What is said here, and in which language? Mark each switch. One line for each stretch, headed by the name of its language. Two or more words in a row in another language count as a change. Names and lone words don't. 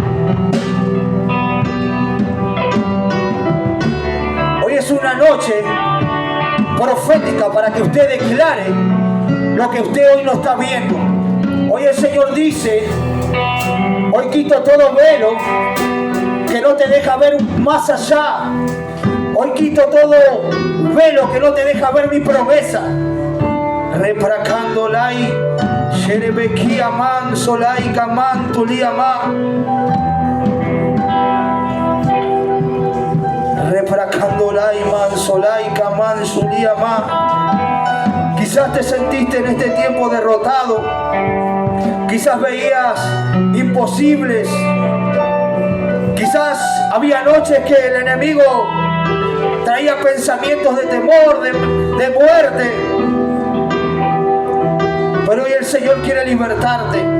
Spanish: Hoy es una noche profética para que usted declare lo que usted hoy no está viendo. Hoy el Señor dice: hoy quito todo velo que no te deja ver más allá. Hoy quito todo velo que no te deja ver mi promesa. Repracandolai, Sherebekia man, Solai kaman, Tuliama. Repracandolai man, Solai kaman, Suliama. Quizás te sentiste en este tiempo derrotado. Quizás veías imposibles. Quizás había noches que el enemigo traía pensamientos de temor, de muerte. Pero hoy el Señor quiere libertarte.